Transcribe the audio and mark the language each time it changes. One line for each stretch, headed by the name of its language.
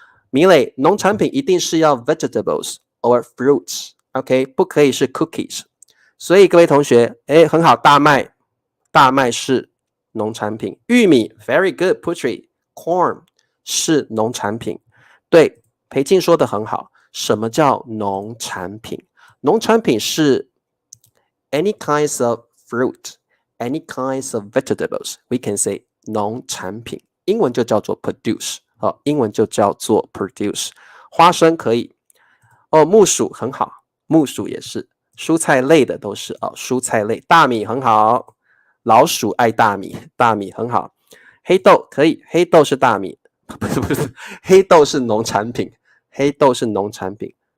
Chinese: 米磊，农产品一定是要
English: vegetables or fruits，
Chinese: OK， 不可以是 cookies。所以各位同学，很好，大麦是农产品。玉米 ，very good，Putri， corn 是农产品。对，裴静说的很好。什么叫农产品？
English: 农产品是 any kinds of fruit，any kinds of vegetables，we can say 农产品，
Chinese: 英文就叫做
English: produce。
Chinese: 英文就叫做 produce。花生可以木薯很好，木薯也是蔬菜类的都是蔬菜类。大米很好，老鼠爱大米，大米很好。黑豆可以，黑豆是大米，不是，黑豆是农产品，黑豆是农产品。